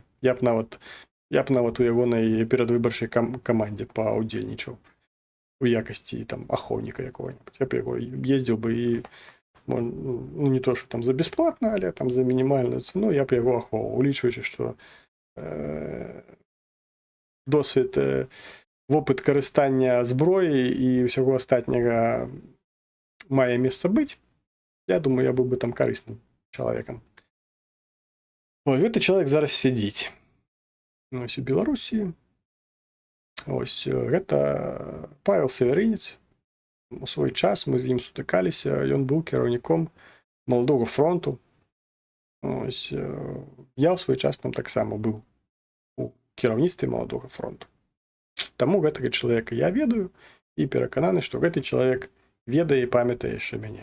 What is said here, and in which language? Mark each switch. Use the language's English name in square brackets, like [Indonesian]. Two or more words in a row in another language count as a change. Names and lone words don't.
[Belarusian] Я б нават у ягонай перадвыбарчай камандзе паўдзельнічаў у якасці там ахоўніка якога-небудзь. Я б яго ездзіў бы і, ну, не то, што там за бясплатна, але там за мінімальную цану я б яго ахоўваў, улічваючы, што досвід, [Ukrainian] вопит карыстання зброї і всього остатнього має місце бути, я думаю, я був би там корисним чоловіком. Ось, цей чоловік зараз сидить. Ось у Білорусі. Ось, [Belarusian] гэта Павел Северинец. У свой час мы з ім сутыкаліся, ён быў кіраўніком Маладога фронту. Ось, я ў свой час там таксама быў у кіраўніцтве Маладога фронту. Таму гэтага чалавека я ведаю і перакананы, што гэты чалавек ведае і памятае яшчэ мяне.